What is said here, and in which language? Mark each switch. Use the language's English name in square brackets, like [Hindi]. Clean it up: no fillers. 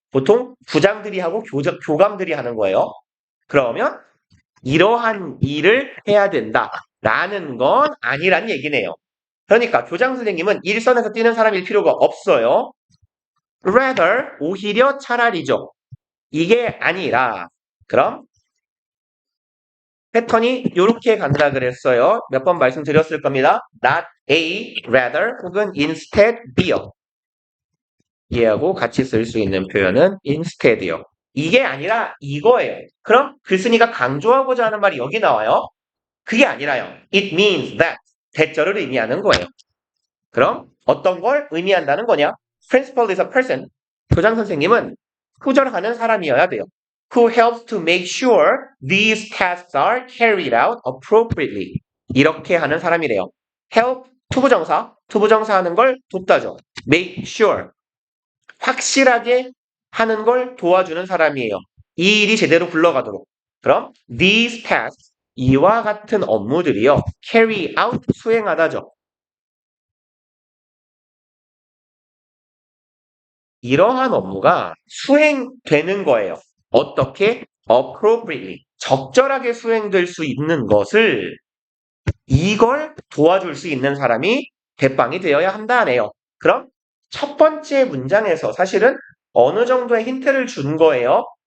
[Korean] 보통 부장들이 하고 교감들이 하는 거예요. 그러면 이러한 일을 해야 된다 라는 건 아니란 얘기네요. 그러니까 교장 선생님은 일선에서 뛰는 사람일 필요가 없어요. [English] rather [Korean] 오히려 차라리죠. 이게 아니라 그럼 패턴이 이렇게 간다 그랬어요. 몇 번 말씀드렸을 겁니다. [English] not A, rather [Korean] 혹은 [English] instead B [Korean] 요. 얘하고 같이 쓸 수 있는 표현은 [English] instead [Korean] 요. 이게 아니라 이거예요. 그럼 글쓴이가 강조하고자 하는 말이 여기 나와요. 그게 아니라요. [English] It means that. [Korean] 대절을 의미하는 거예요. 그럼 어떤 걸 의미한다는 거냐? [English] Principal is a person. [Korean] 교장 선생님은 후절하는 사람이어야 돼요. [English] Who helps to make sure these tasks are carried out appropriately. [Korean] 이렇게 하는 사람이래요. [English] help, [Korean] 투부정사 하는 걸 돕다죠. [English] make sure, [Korean] 확실하게 하는 걸 도와주는 사람이에요. 이 일이 제대로 굴러가도록. 그럼 [English] these tasks, [Korean] 이와 같은 업무들이요. [English] carry out, [Korean] 수행하다죠. 이러한 업무가 수행되는 거예요. 어떻게? [English] appropriately. [Korean] 적절하게 수행될 수 있는 것을 이걸 도와줄 수 있는 사람이 대빵이 되어야 한다네요. 그럼 첫 번째 문장에서 사실은 어느 정도의 힌트를 준 거예요.